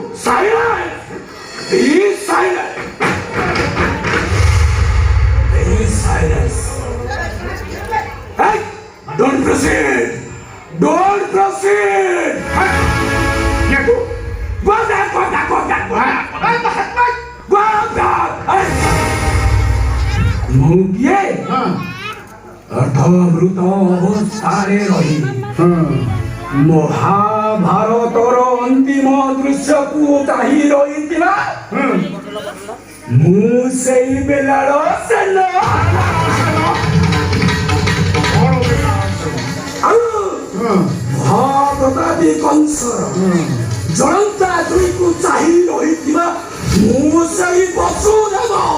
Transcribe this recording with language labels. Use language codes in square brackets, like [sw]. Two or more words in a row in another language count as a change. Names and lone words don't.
[en] Silence! Be silent! Be silence! Hey! Don't proceed! Don't proceed! [hi] ये तू [en] Go back! Go back! Go back! Go back! Go back! Hey! [or] ମୁଗିଏ ଅର୍ଦ୍ଧବୃତ ଅବସ୍ଥାରେ ରହି ମହାଭାରତର ଅନ୍ତିମ ଦୃଶ୍ୟକୁ ଚାହିଁ ରହିଥିଲା ମୁଁ ସେଇ ବେଲାର ସେନ ଆଉ ମହାପ୍ରତାପୀ କଂସର ଜଳନ୍ତା ଦୁଇକୁ ଚାହିଁ ରହିଥିବା ମୁଁ ସେଇ ବସୁଦେବ